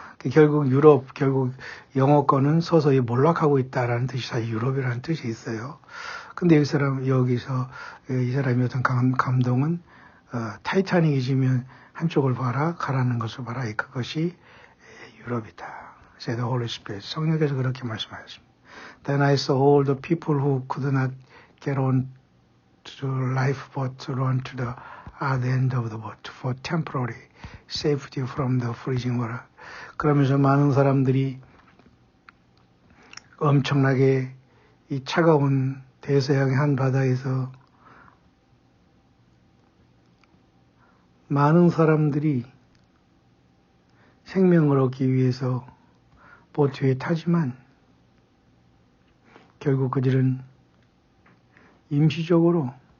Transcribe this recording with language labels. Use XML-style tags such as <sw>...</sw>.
<ko>결국 유럽, 결국 영어권은 서서히 몰락하고 있다라는 뜻이 사실 유럽이라는 뜻이 있어요. 근데 여기서 이 사람이 어떤 감동은 타이타닉이 지면 한쪽을 봐라, 가라앉는 것을 봐라. 그것이 유럽이다.</ko> <en>said the Holy Spirit.</en> <ko>성령께서 그렇게 말씀하셨습니다.</ko> <en>Then I saw all the people who could not get on to the lifeboat to run to the other end of the boat for temporary safety from the freezing water.</en> <ko>그러면서 많은 사람들이 엄청나게 이 차가운 대서양의 한 바다에서 많은 사람들이 생명을 얻기 위해서 보트에 타지만 결국 그들은 임시적으로</ko>